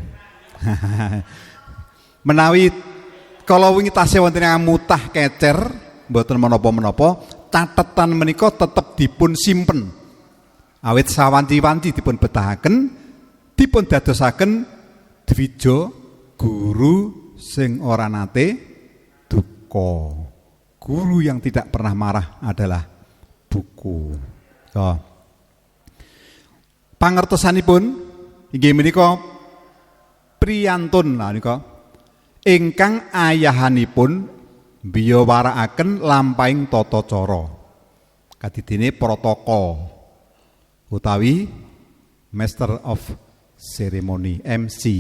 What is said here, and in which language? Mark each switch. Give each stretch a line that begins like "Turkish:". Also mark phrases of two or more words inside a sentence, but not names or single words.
Javanese: Menawi kala wingi tasih wonten yang mutah kecer, mboten menapa-menapa, catetan menika tetep dipun simpen. Awit sawanci-wanci dipun betahaken, dipun dadosaken Dwija guru sing ora nate duka.
Indonesian: Guru yang tidak pernah marah adalah buku.
Javanese: So, pangertosanipun inggih menika priyantun lah nika ingkang ayahanipun biyawarakaken lampahing tata cara. Kadidene protokol utawi
English: Master of Ceremony
Javanese: MC.